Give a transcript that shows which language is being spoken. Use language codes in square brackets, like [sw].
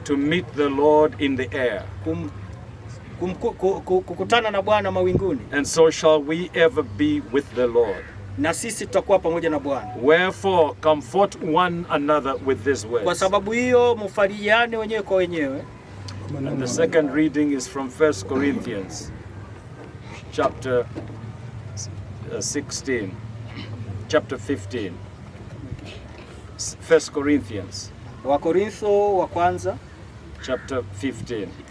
[en] To meet the Lord in the air. [sw] Kukutana na Bwana mawinguni. [en] And so shall we ever be with the Lord. [sw] Na sisi tutakuwa pamoja na Bwana. [en] Wherefore comfort one another with these words. [sw] Kwa sababu hiyo mfarijiane wenyewe kwa wenyewe. [en] And the second reading is from 1 Corinthians chapter 16, chapter 15. 1 Corinthians. [sw] Wakorintho wa kwanza [en] chapter 15.